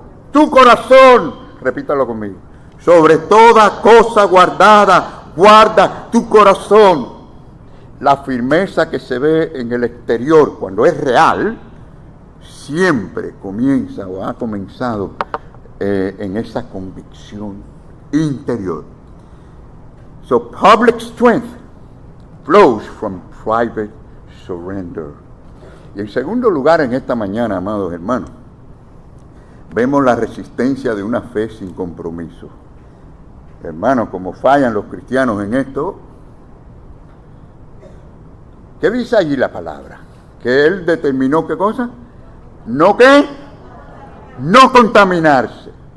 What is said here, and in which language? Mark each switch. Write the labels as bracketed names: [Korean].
[Spanish] Tu corazón. Repítalo conmigo. Sobre toda cosa guardada, guarda tu corazón. La firmeza que se ve en el exterior cuando es real, siempre comienza o ha comenzado en esa convicción interior. [English] So public strength flows from private surrender. [Spanish] Y en segundo lugar, en esta mañana, amados hermanos, vemos la resistencia de una fe sin compromiso. Hermanos, como fallan los cristianos en esto, ¿qué dice allí la palabra? Que él determinó, ¿qué cosa? ¿No qué? No contaminarse.